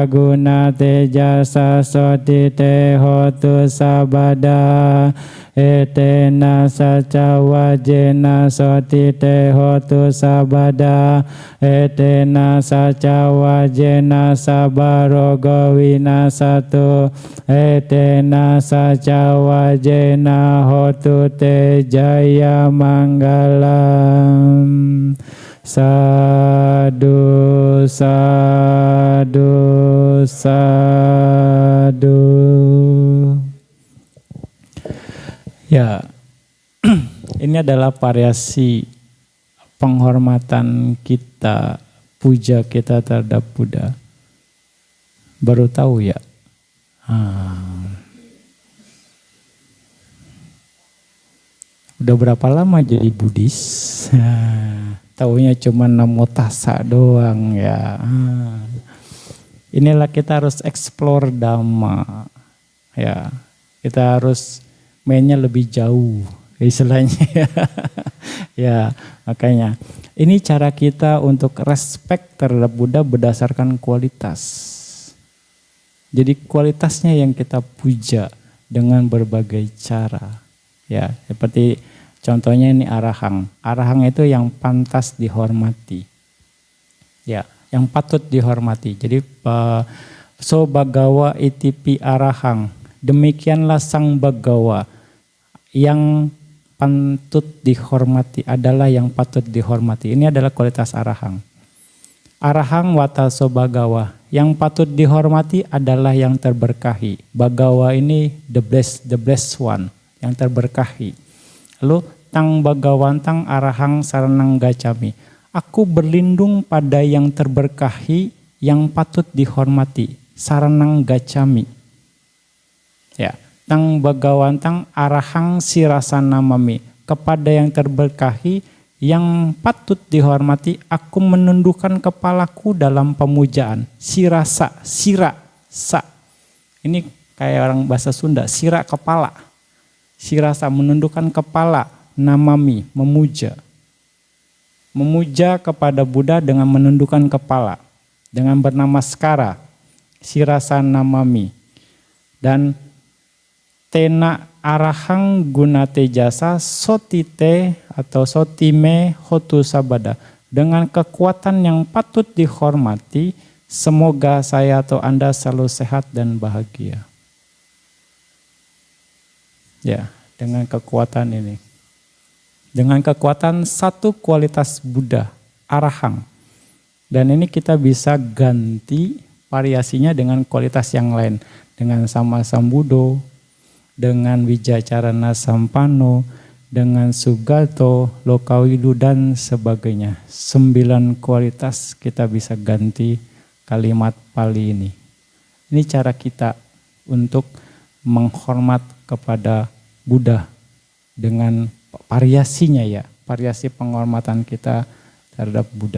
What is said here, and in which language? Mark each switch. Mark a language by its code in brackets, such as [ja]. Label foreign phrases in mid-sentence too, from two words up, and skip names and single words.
[pi] gunate jasa soti te hotu sabada etena saca wajena soti te hotu sabada etena saca wajena sabarogo winasatu etena saca wajena hotu te jaya manggalam. Sadu, sadu, sadu. [id] Ya, ini adalah variasi penghormatan kita, puja kita terhadap Buddha. Baru tahu ya? Udah berapa lama jadi Buddhis? Taunya cuma [pi] namo tassa [id] doang ya. Inilah kita harus explore Dhamma. Ya, kita harus mainnya lebih jauh istilahnya. Ya, makanya ini cara kita untuk respect terhadap Buddha berdasarkan kualitas. Jadi kualitasnya yang kita puja dengan berbagai cara. Ya, seperti contohnya ini arahang. Arahang itu yang pantas dihormati. Ya, yang patut dihormati. [pi] Jadi so bagawa itipi arahang. [id] Demikianlah sang bagawa yang patut dihormati adalah yang patut dihormati. Ini adalah kualitas arahang. [pi] Arahang wataso bagawa. [id] Yang patut dihormati adalah yang terberkahi. [en] Bagawa ini the blessed one, [id] yang terberkahi. [pi] Lalu tang bagawantang arahang saranang gacami. [id] Aku berlindung pada yang terberkahi, yang patut dihormati. [pi] Saranang gacami. Ya, tang bagawantang arahang sirasana mami. [id] Kepada yang terberkahi, yang patut dihormati, aku menundukkan kepalaku dalam pemujaan. Sira. Ini kayak orang bahasa Sunda, sira kepala. Sirasa menundukkan kepala, namami, memuja. Memuja kepada Buddha dengan menundukkan kepala. Dengan bernamaskara, [pi] sirasa namami. Dan tena arahang gunate jasa sotite atau sotime hotu sabada. [id] Dengan kekuatan yang patut dihormati, semoga saya atau Anda selalu sehat dan bahagia. Ya, dengan kekuatan ini. Dengan kekuatan satu kualitas Buddha, arahang. Dan ini kita bisa ganti variasinya dengan kualitas yang lain. Dengan [pi] sama sambudo, [id] dengan [pi] wijacarana sampano, [id] dengan sugato, lokawidu dan sebagainya. 9 kualitas kita bisa ganti kalimat Pali ini. Ini cara kita untuk menghormat kepada Buddha dengan variasinya ya, variasi penghormatan kita terhadap Buddha.